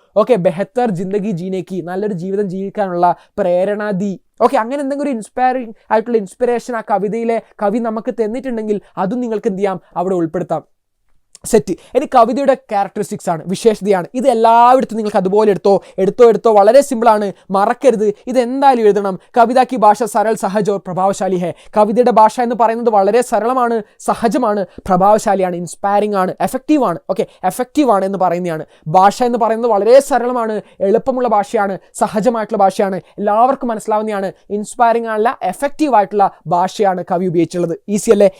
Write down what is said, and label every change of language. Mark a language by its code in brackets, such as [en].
[ml] Okay, [hi] ബെഹത്തർ ജിന്ദഗി ജീനേക്ക്, [ml] നല്ലൊരു ജീവിതം ജീവിക്കാനുള്ള പ്രേരണ ദി. ഓക്കെ, അങ്ങനെ എന്തെങ്കിലും ഒരു ഇൻസ്പയറിംഗ് ആയിട്ടുള്ള ഇൻസ്പിറേഷൻ ആ കവിതയിലെ കവി നമുക്ക് തന്നിട്ടുണ്ടെങ്കിൽ അതും നിങ്ങൾക്ക് എന്ത് ചെയ്യാം? അവിടെ ഉൾപ്പെടുത്താം. സെറ്റ്. ഇനി കവിതയുടെ ക്യാരക്ടറിസ്റ്റിക്സ് ആണ്, വിശേഷതയാണ്. ഇത് എല്ലായിടത്തും നിങ്ങൾക്ക് അതുപോലെ എടുത്തോ. വളരെ സിമ്പിളാണ്, മറക്കരുത്. ഇത് എന്തായാലും എഴുതണം. [hi] കവിത की ഭാഷ सरल सहज और प्रभावशाली है. [ml] കവിതയുടെ ഭാഷ എന്ന് പറയുന്നത് വളരെ സരളമാണ്, സഹജമാണ്, പ്രഭാവശാലിയാണ്, ഇൻസ്പയറിംഗ് ആണ്, എഫക്റ്റീവ് ആണ്. ഓക്കെ, എഫക്റ്റീവ് ആണ് എന്ന് പറയുന്നതാണ്. ഭാഷ എന്ന് പറയുന്നത് വളരെ സരളമാണ്, എളുപ്പമുള്ള ഭാഷയാണ്, സഹജമായിട്ടുള്ള ഭാഷയാണ്, എല്ലാവർക്കും മനസ്സിലാവുന്നതാണ്. ഇൻസ്പയറിംഗ് ആണല്ല, എഫക്റ്റീവ് ആയിട്ടുള്ള ഭാഷയാണ് കവി ഉപയോഗിച്ചുള്ളത്. ഈസി അല്ലേ?